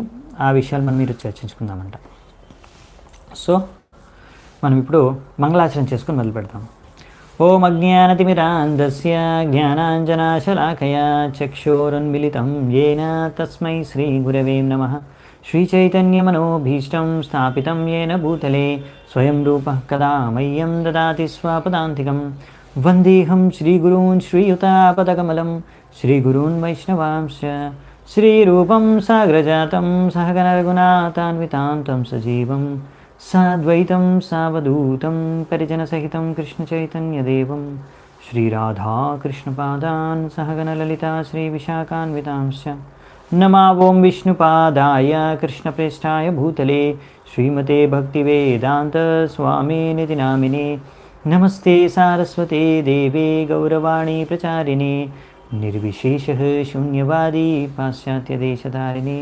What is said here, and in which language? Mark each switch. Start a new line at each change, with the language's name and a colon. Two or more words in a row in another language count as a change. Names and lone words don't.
Telugu: ఆ విషయాలు మనం మీరు చర్చించుకుందామంట. మనం ఇప్పుడు మంగళాచరణ చేసుకుని మొదలు పెడతాం.
Sanskrit: ఓం అజ్ఞానతిమిరాంధస్య జ్ఞానాంజనాశలాకయా చక్షురున్మిలితం యేన తస్మై శ్రీ గురవే నమః. శ్రీచైతన్యమనోభీష్టం స్థాపితం येन భూతలే స్వయం రూపః కదా మह्यं దదాతి స్వపదాంతికం. వందేహం శ్రీగురూన్ శ్రీయుతాపదకమలం శ్రీగురూన్ వైష్ణవాంశ్చ శ్రీరూపం సాగ్రజాతం సహగణ రఘునాథాన్వితాంతం సజీవం సాద్వైతం సావధూతం పరిజనసహితం కృష్ణచైతన్యదేవం శ్రీరాధాకృష్ణపాదాన్ సహగణ లలితా శ్రీవిశాఖాన్వితాంశ్చ. नमा ओं विष्णुपादाय कृष्णप्रेष्ठाय भूतले श्रीमते भक्तिवेदांत स्वामिनिति नामिने. नमस्ते सारस्वते देवे गौरवाणी प्रचारिणे निर्विशेषः शून्यवादी पाश्चात्यदेशधारिणे.